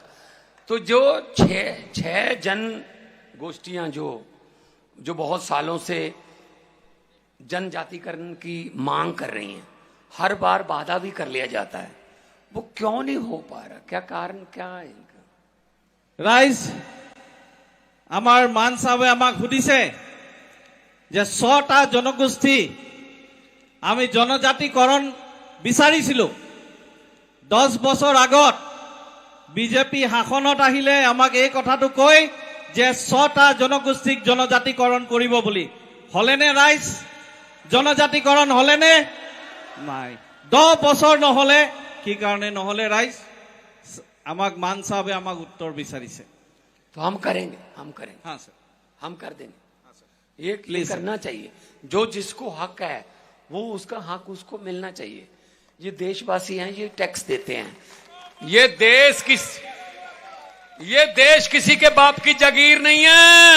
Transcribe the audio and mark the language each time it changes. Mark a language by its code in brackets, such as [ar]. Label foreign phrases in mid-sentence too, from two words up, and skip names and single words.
[hi] तो जो छह जन गोष्ठियां जो बहुत सालों से जनजातिकरण की मांग कर रही हैं, हर बार बाधा भी कर लिया जाता है, वो क्यों नहीं हो पा रहा? क्या कारण क्या है इनका? [as] राइज আমার মান সাহেবে আমাক সুধিছে যে 100টা জনগোষ্ঠী আমি জনজাতিকরণ বিচাৰিছিলো 10 বছৰ আগত। বিজেপি শাসনত আহিলে আমাক এই কথাটো কয় যে 100টা জনগোষ্ঠীক জনজাতিকৰণ কৰিব বুলি। হলেনে ৰাইজ? জনজাতিকৰণ হলেনে নাই? 10 বছৰ নহলে কি কাৰণে নহলে ৰাইজ? আমাক মান সাহেবে আমাক উত্তৰ বিচাৰিছে। [hi] तो हम करेंगे, हम करेंगे। हाँ सर, हम कर देंगे। हाँ सर। ये करना चाहिए। जो जिसको हक है वो उसका हक उसको मिलना चाहिए। ये देशवासी हैं, ये टैक्स देते हैं। ये देश किसी के बाप की जागीर नहीं है।